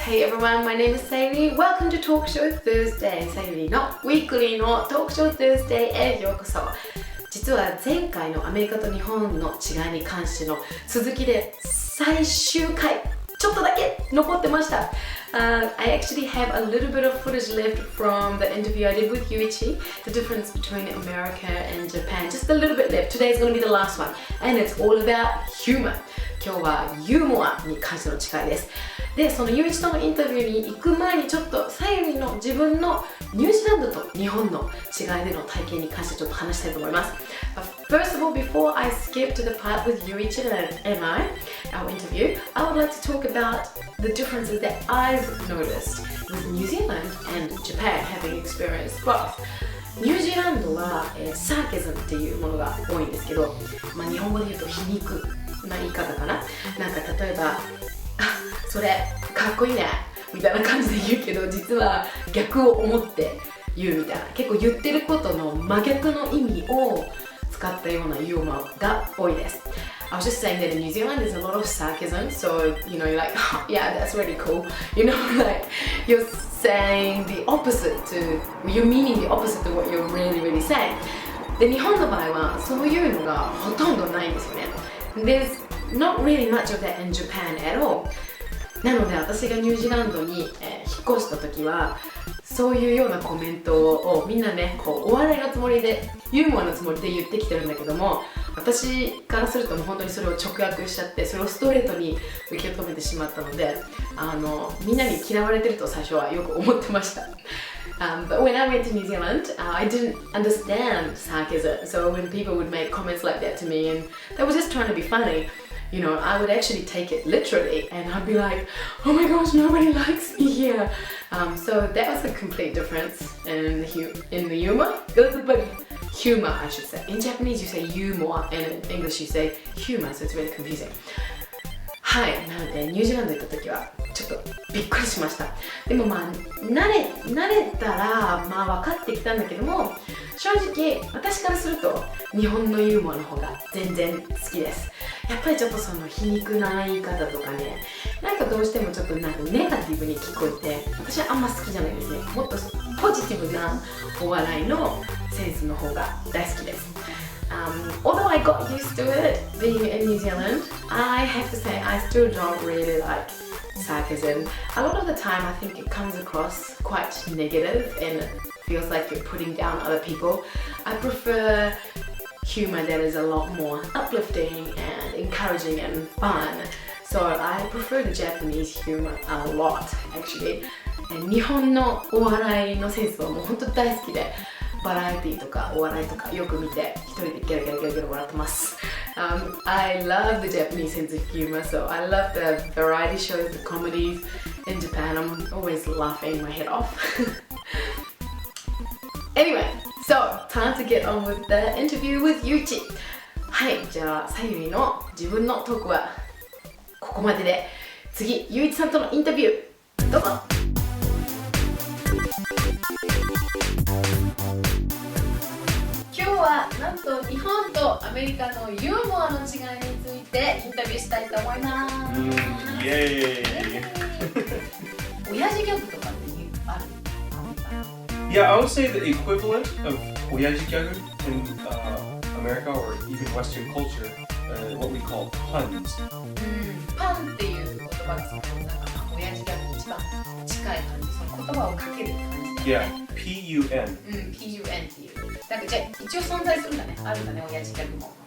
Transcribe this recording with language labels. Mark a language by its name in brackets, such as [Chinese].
[English] Hey everyone, my name is Sayuri. Welcome to Talk Show Thursday. [Japanese] さゆりのウィークリーの Talk Show Thursday へようこそ。実は前回のアメリカと日本の違いに関しての続きで最終回ちょっとだけ残ってました。 [English] I actually have a little bit of footage left from the interview I did with Yuichi, the difference between America and Japan. Just a little bit left. Today's going to be the last one. And it's all about humor. [Japanese] 今日はユーモアに関しての違いです。で、そのユイチとのインタビューに行く前にちょっとさゆりの自分のニュージーランドと日本の違いでの体験に関してちょっと話したいと思います。 [English] First of all, before I skip to the part with Yuichi and I, our interview, I would like to talk about the differences that I've noticed with New Zealand and Japan, having experienced both. [Japanese] ニュージーランドは、サーケズムっていうものが多いんですけど、日本語で言うと皮肉な言い方かな。なんか例えばそれかっこいいねみたいな感じで言うけど、実は逆を思って言うみたいな、結構言ってることの真逆の意味を使ったようなユーモアが多いです。 [English] I was just saying that in New Zealand there's a lot of sarcasm, so you know, you're like, oh, yeah, that's really cool. You know, like you're saying the opposite to, you're meaning the opposite to what you're really saying. [Japanese] で、日本の場合はそういうのがほとんどないんですよね。 [English] There's not really much of that in Japan at all. [Japanese] なので私がニュージーランドに、引っ越した時はそういうようなコメントをみんなね、こうお笑いのつもりでユーモアのつもりで言ってきてるんだけども、私からするともう本当にそれを直訳しちゃって、それをストレートに受け止めてしまったので、みんなに嫌われてると最初はよく思ってました。 [English] But when I went to New Zealand, I didn't understand sarcasm. So when people would make comments like that to me and they were just trying to be funny, you know, I would actually take it literally and I'd be like, oh my gosh, nobody likes me here. So that was a complete difference in the humor. But humor, I should say. In Japanese you say yumoa and in English you say humor, so it's really confusing. [Japanese] はい、なのでニュージーランド行った時はちょっとびっくりしました。でも慣れたら分かってきたんだけども、正直私からすると日本のユーモアの方が全然好きです。やっぱりちょっとその皮肉な言い方とかね、なんかどうしてもちょっとなんかネガティブに聞こえて、私はあんま好きじゃないですね。もっとポジティブなお笑いのセンスの方が大好きです。 [English] Although I got used to it being in New Zealand, I have to say I still don't really like sarcasm. A lot of the time I think it comes across quite negative and it feels like you're putting down other people. I prefer humor that is a lot more uplifting and encouraging and fun. So I prefer the Japanese humor a lot actually. [Japanese] 日本のお笑いのセンスはもう本当に大好きで、バラエティとかお笑いとかよく見て一人でゲラゲラ笑ってます。 [English] I love the Japanese sense of humor, so I love the variety shows, the comedies in Japan. I'm always laughing my head off. Anyway, so time to get on with the interview with Yuichi. [Japanese] はい、じゃあさゆりの自分のトークはここまでで、次ユイチさんとのインタビューどうぞ。今日はなんと日本とアメリカのユーモアの違いについてインタビューしたいと思います。イエーイ。親父ギャグとかってある [English] ？Yeah, I would say the equivalent of oyaji gyagu in America or even Western culture, what we call puns. [Japanese] パンっていう言葉がその親父ギャグに一番近い感じ、その言葉をかける感じだね。 [English] Yeah, P-U-N. [Japanese] P-U-N っていう。なんかじゃあ一応存在するんだね。あるんだね、親父ギャグも。